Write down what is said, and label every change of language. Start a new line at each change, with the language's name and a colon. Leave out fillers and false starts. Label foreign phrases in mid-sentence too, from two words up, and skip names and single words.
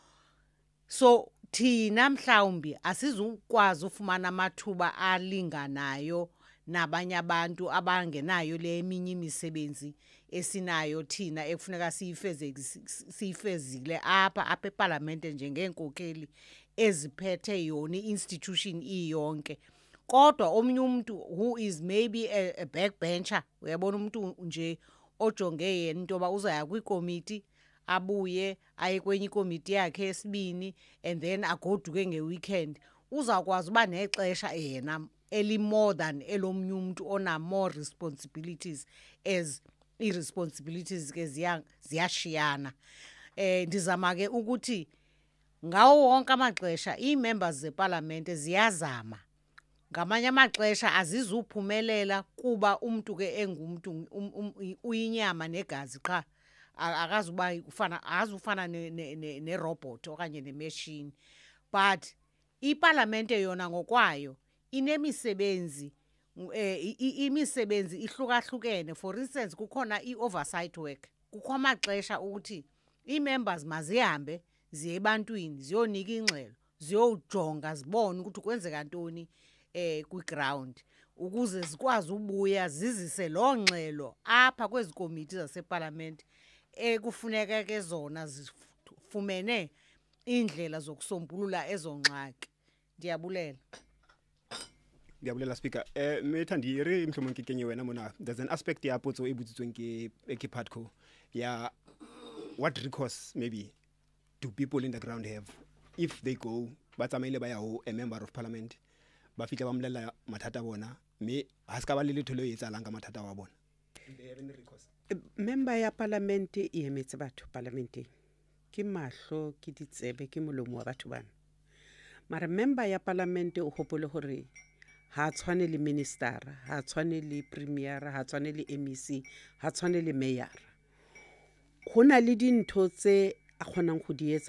Xhosa: So thina mhlawumbi asizukwazi ufumana amathuba alinganayo nabanye abantu abangenayo le eminye imisebenzi esinayo thina ekufuneka siyifezile apha eParlamente njengeenkokheli eziphethe yona i-institution iyonke. Kodwa omnye umuntu
English: who is maybe a backbencher,
Xhosa: uyabona umuntu nje ojonge yena into yoba uzaya kwikomiti abuye aye kwenye ikomiti yakhe esibini
English: and then
Xhosa: agoduke ngeweekend, uzawukwazi uba nexesha yena
English: more than
Xhosa: elomnye umuntu ona
English: more responsibilities as
Xhosa: i-responsibilities ke ziyashiyana. Ndizama ke ukuthi ngawo wonke amaxesha ii-members zeParlamente ziyazama. Ngamanye amaxesha azizuphumelela kuba umntu ke engumntu uyinyama negazi qha, azufana ne-robot okanye ne-machine. But iParlamente yona ngokwayo inemisebenzi, imisebenzi ihlukahlukene.
English: For instance,
Xhosa: kukhona i-oversight work. Kukho amaxesha ukuthi ii-members mazihambe ziye ebantwini ziyonika ingxelo, ziyojonga zibone ukuthi kwenzeka ntoni kwi-ground, ukuze zikwazi ubuya zizise loo ngxelo apha kwezi komiti zaseParlamente ekufuneka ke zona zifumene iindlela zokusombulula ezo ngxaki. Ndiyabulela. Ndiyabulela Speaker.
Southern Sotho: Thandi re mhlomong ke kenye wena mona.
English: There's an aspect
Southern Sotho: ya potso e butsitsweng ke Patco ya
English: what recourse maybe do people in the ground have if they go
Southern Sotho: ba tsamaile ba ya ho
English: a member of Parliament
Southern Sotho: ba fitla ba mmolela mathata bona me ha ska ba le letho le etsalang ka mathata wa bona.
English: Do they have any recourse?
Southern Sotho: Member ya Parliament e emetse batho Parliamenteng ke mahlo ke ditsebe ke molomo wa batho bana. Mara member ya Parliament o hopole hore ha tshwane le minister, ha tshwane le premier, ha tshwane le MEC, ha tshwane le mayor. Hona le dintho tse a kgonang go di etsa.